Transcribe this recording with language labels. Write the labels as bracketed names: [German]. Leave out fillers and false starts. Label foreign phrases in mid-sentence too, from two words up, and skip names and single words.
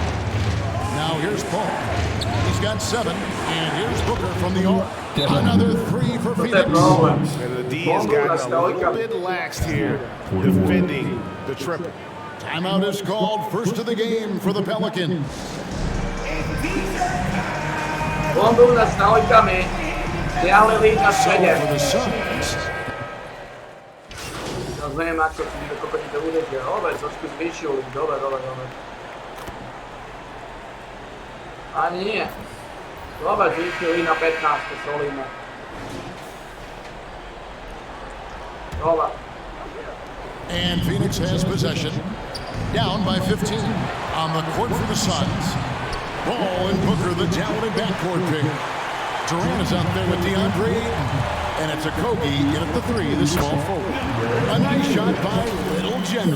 [English] Now here's Paul. He's got 7, and here's Booker from the arc. Another 3 for Phoenix. And the D has gotten a little bit laxed here, defending the triple. Timeout is called. First of the game for the Pelicans. Bombu na stavojkami. Diale líd na stredě. For the Suns. [Slovak] Teraz neviem, ako ti to bude. Dobre, trošku zvyšil. Dobre. Ani nie. Dobre, zvyšili na 15, solíme. Dobre. [English] And Phoenix has possession. Down by 15 on the court for the Suns. Ball and Booker, the talented backcourt pick. Durant is out there with DeAndre Ayton. And it's Okogie in at the 3, the small forward. A nice shot by Little General.